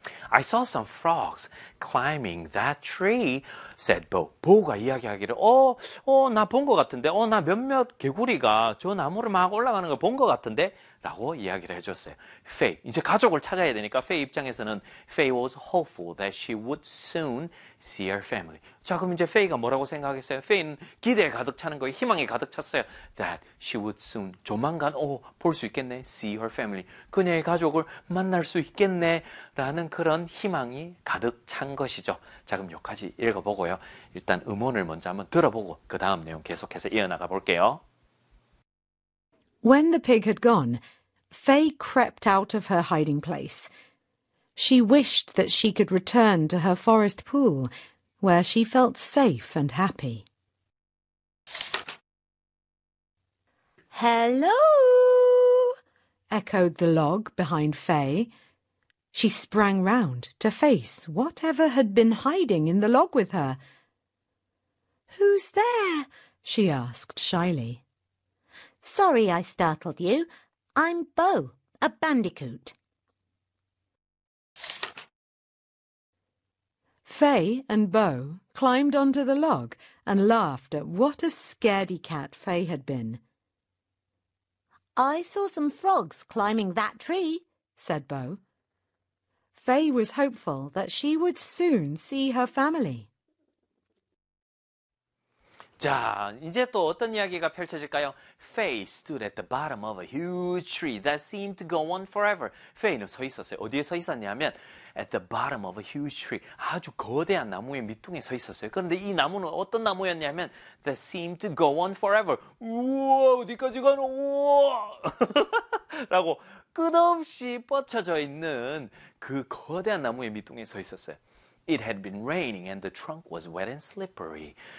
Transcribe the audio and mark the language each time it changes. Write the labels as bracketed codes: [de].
[en] I saw some frogs climbing that tree, said Bo. [ko] Bo가 이야기하기를, 나 본 것 같은데, 나 몇몇 개구리가 저 나무를 막 올라가는 걸 본 것 같은데, 라고 이야기를 해줬어요. [en] Faye, [ko] 이제 가족을 찾아야 되니까 Faye 입장에서는 [en] Faye was hopeful that she would soon see her family. [ko] 자, 그럼 이제 Faye가 뭐라고 생각했어요? Faye는 기대에 가득 차는 거예요. 희망에 가득 찼어요. [en] That she would soon, [ko] 조만간 볼 수 있겠네, [en] see her family. [ko] 그녀의 가족을 만날 수 있겠네, 라는 그런 희망이 가득 찬 것이죠. 자, 그럼 여기까지 읽어보고요. 일단 음원을 먼저 한번 들어보고 그 다음 내용 계속해서 이어나가 볼게요. [en] When the pig had gone, Faye crept out of her hiding place. She wished that she could return to her forest pool, where she felt safe and happy. Hello! echoed the log behind Faye. She sprang round to face whatever had been hiding in the log with her. Who's there? she asked shyly. Sorry I startled you. I'm Bo, a bandicoot. Faye and Bo climbed onto the log and laughed at what a scaredy cat Faye had been. I saw some frogs climbing that tree, said Bo. Faye was hopeful that she would soon see her family. [ko] 자, 이제 또 어떤 이야기가 펼쳐질까요? [en] Faye stood at the bottom of a huge tree that seemed to go on forever. [ko] Faye는 서 있었어요. 어디에 서 있었냐면 [en] at the bottom of a huge tree. [ko] 아주 거대한 나무의 밑둥에 서 있었어요. 그런데 이 나무는 어떤 나무였냐면 [en] that seemed to go on forever. [ko] 우와, 어디까지 가노? 우와! 라고 끝없이 뻗쳐져 있는 그 거대한 나무의 밑둥에 서 있었어요. [en] It had been raining and the trunk was wet and slippery.